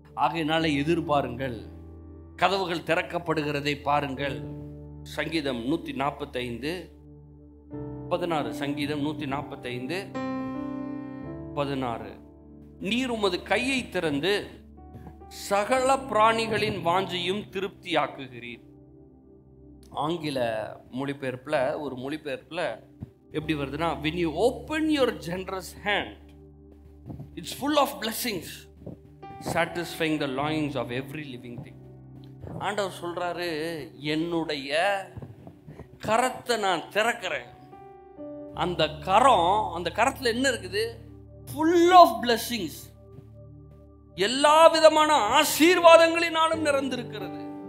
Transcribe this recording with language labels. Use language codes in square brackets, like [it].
[ta] ஆகையினால எதிர்பாருங்கள், கதவுகள் திறக்கப்படுகிறதை பாருங்கள். சங்கீதம் 145:16. சங்கீதம் 145:16. நீர் உமது கையை திறந்து சகல பிராணிகளின் வாஞ்சையும் திருப்தியாக்குகிறீர். ஆங்கில மொழிபெயர்ப்புல ஒரு மொழிபெயர்ப்புல எப்படி வருதுன்னா, [en] when you open your generous hand, it's full of blessings, satisfying the longings of every living thing. [ta] ஆண்டவர் சொல்றாரு, என்னுடைய கரத்தை நான் திறக்கிறேன். அந்த கரத்துல என்ன இருக்குது? [en] full of blessings, [ta] எல்லா விதமான ஆசீர்வாதங்களினாலும் நிறைந்திருக்கிறது.